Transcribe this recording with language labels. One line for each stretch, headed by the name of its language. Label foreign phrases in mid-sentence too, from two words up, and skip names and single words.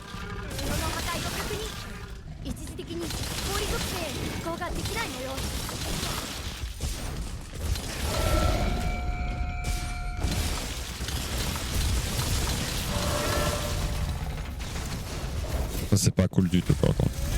Japanese: 布の破壊を確認。一時的に氷属性への移行ができない模様。
French: Ça c'est pas cool du tout par contre.